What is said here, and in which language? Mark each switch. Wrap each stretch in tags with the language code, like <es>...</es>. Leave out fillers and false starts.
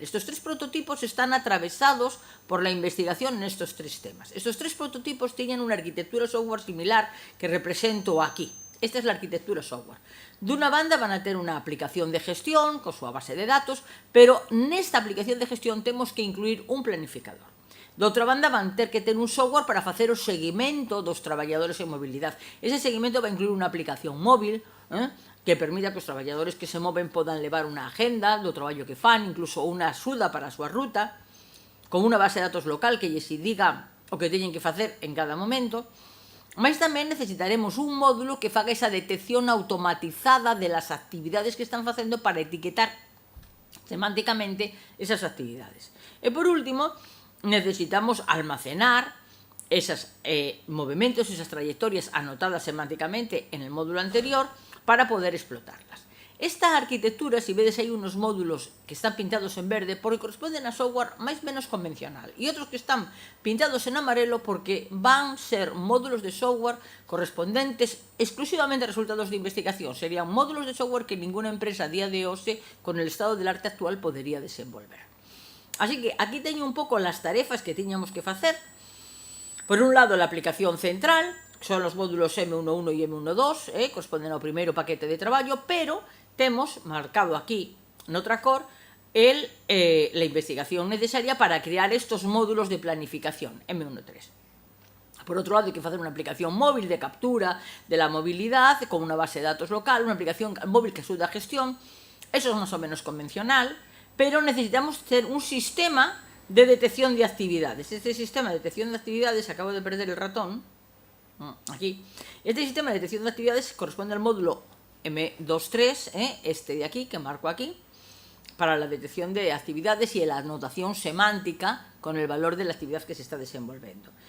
<es>Estos 3 prototipos están atravesados por la investigación nestos 3 temas.</es> <gl>Estos 3 prototipos tiñen unha arquitectura software similar que represento aquí. Esta é a arquitectura software. Dunha banda van a ter unha aplicación de gestión con súa base de datos, pero nesta aplicación de gestión temos que incluir un planificador. Doutra banda van ter que ter un software para facer o seguimento dos traballadores en mobilidade. Ese seguimento vai incluir unha aplicación móvil que permita que os traballadores que se moven podan levar unha agenda do traballo que fan, incluso unha axuda para a súa ruta, con unha base de datos local que lles diga o que teñen que facer en cada momento. Mas tamén necesitaremos un módulo que faga esa detección automatizada de las actividades que están facendo para etiquetar semánticamente esas actividades.</gl> <es>E por último, necesitamos almacenar esos movimentos, esas trayectorias anotadas semánticamente en el módulo anterior para poder explotarlas.</es> <gl>Esta arquitectura, si vedes, hai unos módulos que están pintados en verde porque corresponden a software máis menos convencional e outros que están pintados en amarelo porque van ser módulos de software correspondentes exclusivamente a resultados de investigación. Serían módulos de software que ninguna empresa a día de hoxe,</gl> <es>con el estado del arte actual,</es> <gl>podería desenvolver. Así que aquí teño un pouco las tarefas que tiñamos que facer. Por un lado, la aplicación central, son os módulos M11 e M12, corresponden ao primeiro paquete de traballo, pero temos marcado aquí, noutra cor, la investigación necesaria para crear estos módulos de planificación, M13. Por outro lado, hai que facer unha aplicación móvil de captura de la movilidade con unha base de datos local, unha aplicación móvil que axuda a gestión. Eso é máis ou menos convencional, pero necesitamos ter un sistema de detección de actividades.</gl> <es>Este sistema de detección de actividades, acabo de perder el ratón, aquí, este sistema de detección de actividades corresponde al módulo M23, este de aquí, que marco aquí, para la detección de actividades y la anotación semántica con el valor de la actividad que se está desenvolvendo.</es>